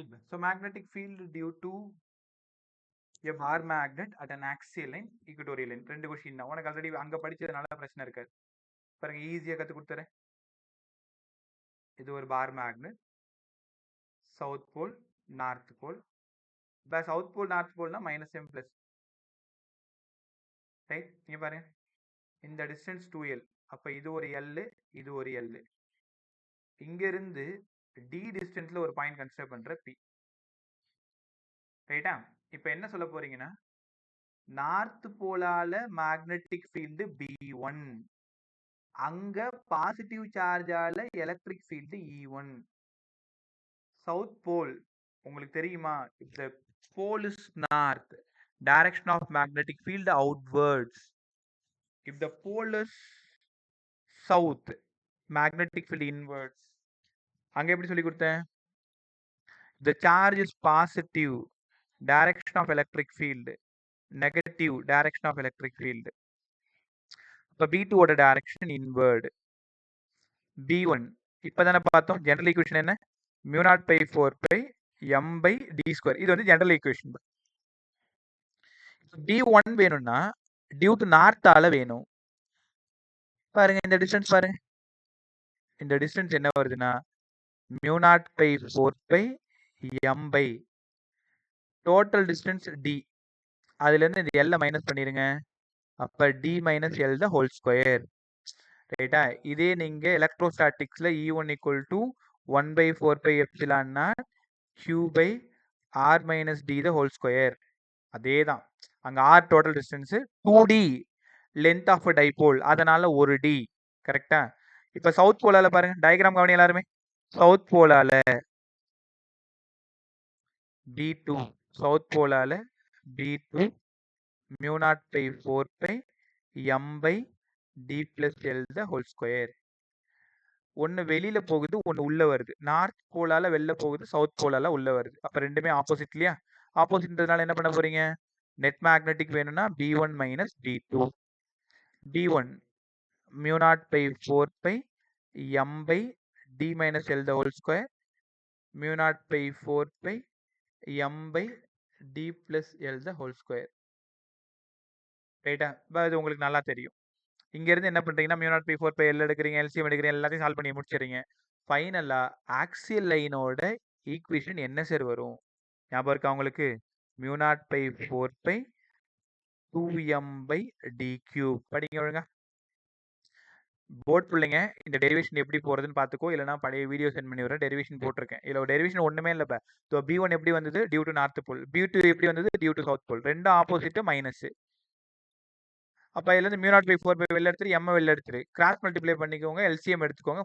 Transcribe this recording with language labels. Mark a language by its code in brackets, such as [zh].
[en] So magnetic field due to a bar magnet at an axial line, equatorial line. [ta] ரெண்டு question தான். உனக்கு already அங்க படிச்சதுனால பிரச்சனை இருக்காது. பாருங்க, ஈஸியா கத்து கொடுத்துறேன். இது ஒரு bar magnet, south pole north pole. South pole north போல்னா -m plus. Right? இங்க பாருங்க, இந்த டிஸ்டன்ஸ் 2l. அப்ப இது ஒரு l, இது ஒரு l. இங்க இருந்து d டிஸ்டன்ஸ்ல ஒரு பாயிண்ட் கன்சிடர் பண்ற p. ரைட்டா? இப்ப என்ன சொல்ல போறீங்கன்னா, நார்த் போலால மேக்னெட்டிக் ஃபீல்டு b1, அங்க positive சார்ஜால electric field e1. South pole உங்களுக்கு தெரியுமா? [en] if the pole is north, direction of magnetic field outwards. if the pole is south, [ta] magnetic field inverse. அங்க எப்படி சொல்லி கொடுத்தேன்? [en] the charge is positive, direction of electric field, negative direction of electric field. [ta] இப்போ B2 ஓட direction inward. B1 இப்பதானே பார்த்தோம். General equation என்ன? [en] mu naught by 4 pi m by d square. [ta] இது வந்து ஜெனரல் ஈக்குவேஷன். B1 வேணும்னா டியூ டு நார்த்தால வேணும். பாருங்க இந்த டிஸ்டன்ஸ் பாருங்க. இந்த டிஸ்டன்ஸ் என்ன வருதுன்னா [en] mu naught by 4 pi m by [ta] total distance d. அதுல இருந்து இந்த L மைனஸ் பண்ணிருங்க. [en] அப்ப d minus L the whole square. ரைட்டா? [ta] இதே நீங்க எலக்ட்ரோஸ்டாட்டிக்ஸ்ல [en] E1 equal to 1 by 4 pi epsilon naught q by r minus d the whole square. [ta] அதே தான். அங்க [en] r total distance 2d length of a dipole. [ta] அதனால ஒரு d. கரெக்டா? இப்ப சவுத் போலால பாருங்க. டயகிராம் கவனி எல்லாருமே. [en] South போலால B2 south போலால B2 mu naught by 4 pi m by d plus L the whole square. [ta] ஒன்னு வெளியில போகுது, ஒன்னு உள்ள வருது. நார்த் போலால வெளில போகுது, சவுத் போலால உள்ள வருது. அப்ப ரெண்டுமே ஆப்போசிட் இல்லையா? ஆப்போசிட்ன்றதுனால என்ன பண்ண போறீங்க? நெட் மேக்னெட்டிக் வேணும்னா B1 minus B2. [en] B1 mu naught by 4 pi m by d minus L the whole square mu naught by 4 pi m by d plus L the whole square. [ta] ரைட்டா? அது உங்களுக்கு நல்லா தெரியும். இங்க இருந்து என்ன பண்றீங்கன்னா mu naught by 4 pi L எடுக்கிறீங்க, LCM எடுக்கிறீங்க, எல்லாத்தையும் சால்வ் பண்ணி முடிச்சிடுறீங்க. ஃபைனலா ஆக்சியல் லைனோட ஈக்குவேஷன் என்ன சார் வரும்? ஞாபகம் இருக்கா உங்களுக்கு? [en] mu naught by 4 pi 2m by d cube. [ta] படிங்க ஒழுங்கா. போர்ட் பிள்ளைங்க இந்த டெரிவேஷன் எப்படி போறதுன்னு பார்த்துக்கோ. இல்லைனா பழைய வீடியோ சென்ட் பண்ணி விடுறேன். டெரிவேஷன் போட்டிருக்கேன். இதுல டெரிவேஷன் ஒண்ணுமே இல்லை. இப்போ B1 எப்படி வந்தது? Due to north pole. B2 எப்படி வந்தது? Due to south pole. ரெண்டும் ஆப்போசிட் மைனஸ். அப்ப இதுல இருந்து mu naught by 4 pi வெளில எடுத்துட்டு m வெளில எடுத்துட்டு கிராஸ் மல்டிப்ளை பண்ணிக்கோங்க, LCM எடுத்துக்கோங்க.